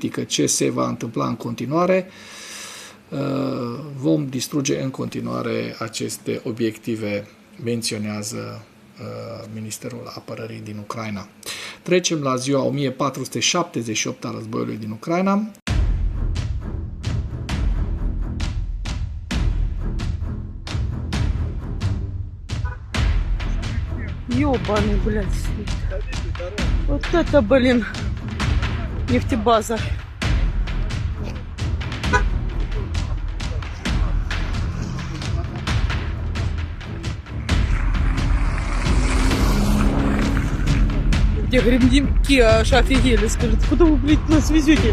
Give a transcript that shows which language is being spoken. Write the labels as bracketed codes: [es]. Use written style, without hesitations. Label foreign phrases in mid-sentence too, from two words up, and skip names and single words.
[ro] Ce se va întâmpla în continuare? vom distruge în continuare aceste obiective, menționează Ministerul Apărării din Ucraina. Trecem la ziua 1478 a războiului din Ucraina. [ru] Ёбаный, блядь, свет. Вот это, блин, нефтебаза. Где грибники аж офигели, скажут, куда вы, блядь, нас везете?